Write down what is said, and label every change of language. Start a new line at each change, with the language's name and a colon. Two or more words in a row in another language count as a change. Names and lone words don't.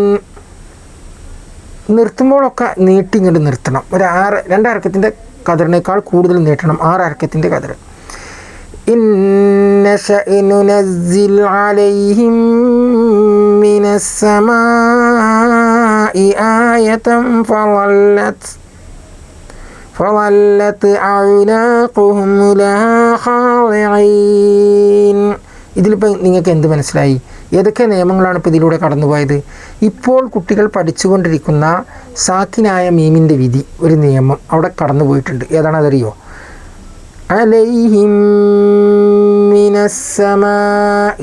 Malayalam: നിർത്തുമ്പോഴൊക്കെ നീട്ടി ഇങ്ങോട്ട് നിർത്തണം. ഒരു 2 അർക്കത്തിൻ്റെ കതിറിനേക്കാൾ കൂടുതൽ നീട്ടണം. 6 അർക്കത്തിൻ്റെ കതിർ.
Arabic: إن نشأ ننزل عليهم من السماء آية فظلت أعناقهم لها خاضعين.
Malayalam: ഇതിലിപ്പോൾ നിങ്ങൾക്ക് എന്ത് മനസ്സിലായി? ഏതൊക്കെ നിയമങ്ങളാണ് ഇപ്പോൾ ഇതിലൂടെ കടന്നുപോയത്? ഇപ്പോൾ കുട്ടികൾ പഠിച്ചുകൊണ്ടിരിക്കുന്ന സാക്കിനായ മീമിൻ്റെ വിധി ഒരു നിയമം അവിടെ കടന്നു പോയിട്ടുണ്ട്. ഏതാണ് അതറിയോ?
Arabic: عليهم من السماء.